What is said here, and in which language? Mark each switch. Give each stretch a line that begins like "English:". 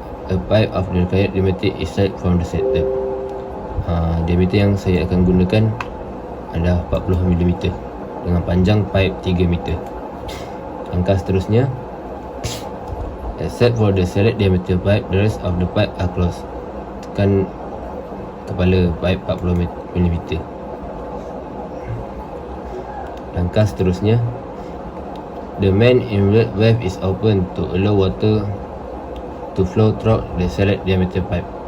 English: A pipe of the required diameter is set from the setup.
Malay: Diameter yang saya akan gunakan adalah 40 mm dengan panjang pipe 3 meter. Langkah seterusnya,
English: except for the select diameter pipe, the rest of the pipe are closed.
Malay: Tekan kepala pipe 40 mm. Langkah seterusnya,
English: the main inlet valve is open to allow water to flow through the select diameter pipe.